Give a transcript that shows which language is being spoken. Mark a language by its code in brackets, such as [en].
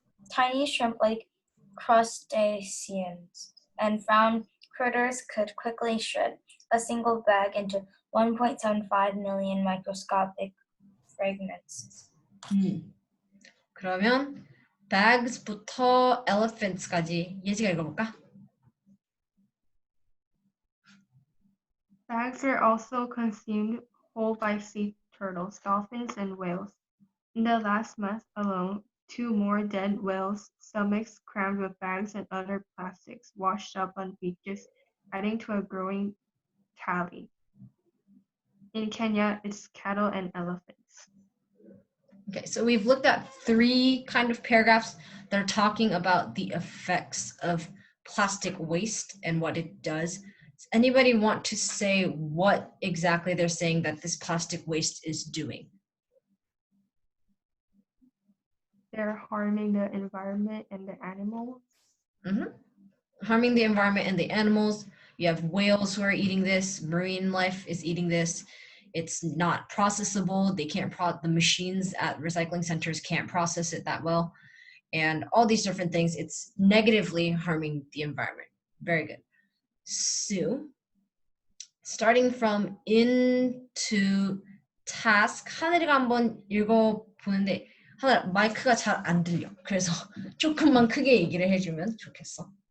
[en] tiny shrimp-like crustaceans, and found critters could quickly shred a single bag into 1.75 million microscopic fragments. [ko] 그러면 bags부터 elephants까지 예지가 읽어볼까? [en] Bags are also consumed whole by sea turtles, dolphins, and whales. In the last month alone, 2 more dead whales' stomachs crammed with bags and other plastics washed up on beaches, adding to a growing tally. In Kenya, it's cattle and elephants. Okay, so we've looked at 3 kind of paragraphs that are talking about the effects of plastic waste and what it does. Does anybody want to say what exactly they're saying that this plastic waste is doing? They're harming the environment and the animals. Harming the environment and the animals. You have whales who are eating this. Marine life is eating this. It's not processable. They can't the machines at recycling centers can't process it that well. And all these different things, it's negatively harming the environment. Very good. So, starting from in to task, [ko] 하늘이가 한번 읽어보는데 하늘 마이크가 잘 안 들려. 그래서 조금만 크게 얘기를 해주면 좋겠어.